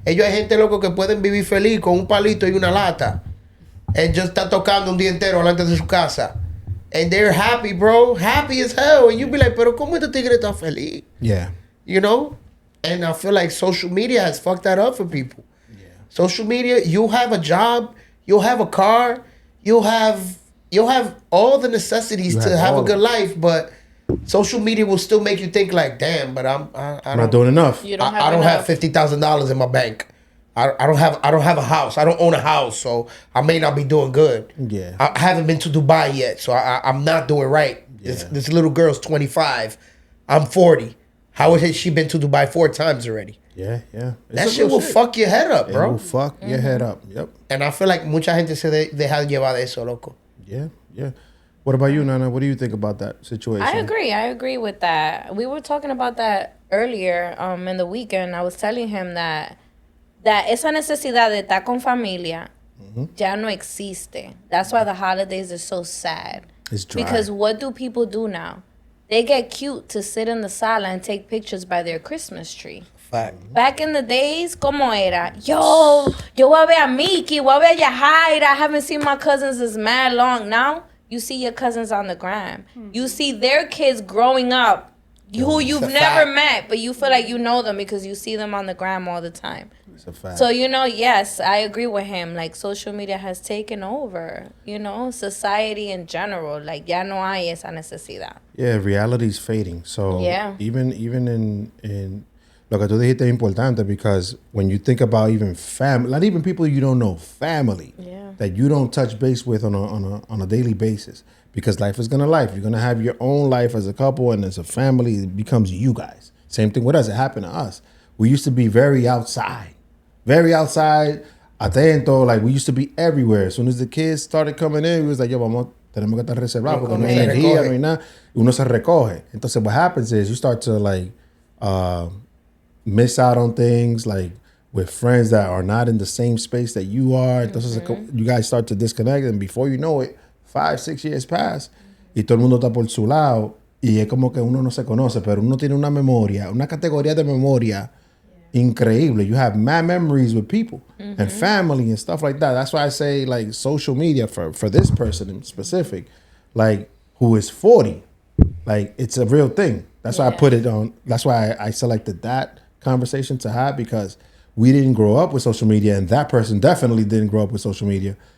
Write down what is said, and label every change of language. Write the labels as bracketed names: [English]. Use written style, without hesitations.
[Spanish] Ellos hay gente loco que pueden vivir feliz con un palito y una lata. Ellos están tocando un día entero delante de su casa. [English] And they're happy, bro. Happy as hell. And you be like, [Spanish] pero ¿cómo este tigre está feliz? [English] Yeah. And I feel like social media has fucked that up for people. Yeah. Social media, you'll have a job, you'll have a car, you'll have all the necessities to have a good life, but social media will still make you think like, damn, but I'm not doing enough. I don't have $50,000 in my bank. I don't have a house. I don't own a house, so I may not be doing good. Yeah. I haven't been to Dubai yet, so I'm not doing right. Yeah. This little girl's 25. I'm 40. How has she been to Dubai 4 times already? Yeah. That shit will fuck your head up, bro. It will fuck your head up. Yep. And I feel like [Spanish] mucha gente se deja llevar de eso, loco. [English] Yeah. What about you, Nana? What do you think about that situation? I agree with that. We were talking about that earlier in the weekend. I was telling him that [Spanish] esa necesidad de estar con familia ya no existe. [English] That's why the holidays are so sad. It's dry. Because what do people do now? They get cute to sit in the sala and take pictures by their Christmas tree. Fact. Back in the days, [Spanish] ¿cómo era? Yo voy a ver a Mickey, voy a ver a Yahaira. [English] I haven't seen my cousins as mad long. Now, you see your cousins on the gram. You see their kids growing up who you've never met, but you feel like you know them because you see them on the gram all the time. It's a fact. So, yes, I agree with him. Like, social media has taken over, society in general. Like, [Spanish] ya no hay esa necesidad. [English] Yeah, reality's fading. So, yeah. even in [Spanish] lo que tú dijiste es importante, [English] because when you think about even family, not even people you don't know, family, that you don't touch base with on a daily basis, because life is gonna life. You're gonna have your own life as a couple, and as a family, it becomes you guys. Same thing with us. It happened to us. We used to be very outside, atento. Like, we used to be everywhere. As soon as the kids started coming in, we was like, yo, vamos [Spanish] Tenemos que estar reservados porque no hay Se energía, recoge. no hay nada. Uno se recoge. Entonces, [English] what happens is you start to like miss out on things like with friends that are not in the same space that you are. [Spanish] Entonces, [English] you guys start to disconnect, and before you know it, 5-6 years pass, [Spanish] y todo el mundo está por su lado, y es como que uno no se conoce, pero uno tiene una memoria, una categoría de memoria increíble. [English] You have mad memories with people and family and stuff like that. That's why I say like social media for this person in specific, like who is 40, like it's a real thing. That's why I put it on. That's why I selected that conversation to have, because we didn't grow up with social media, and that person definitely didn't grow up with social media.